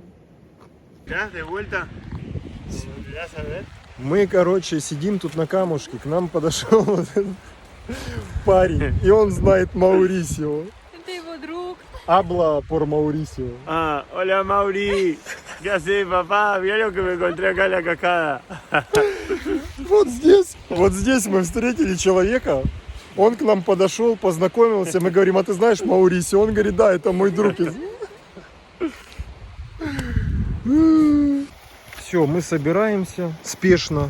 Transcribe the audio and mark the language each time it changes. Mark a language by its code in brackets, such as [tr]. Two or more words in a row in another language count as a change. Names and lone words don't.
[es] Ya, de vuelta. Ya sabes. [ru] Мы, короче, сидим тут на камушке, к нам подошел вот этот парень, и он знает Маурисио. Это его друг. [es] Habla por Mauricio. Ah, hola Mauri. ¿Qué haces, papá? Mira lo que me encontré acá en la cascada. [ru] Вот здесь мы встретили человека. Он к нам подошел, познакомился. Мы говорим, а ты знаешь Маурисио? Он говорит, да, это мой друг. Все, мы собираемся спешно.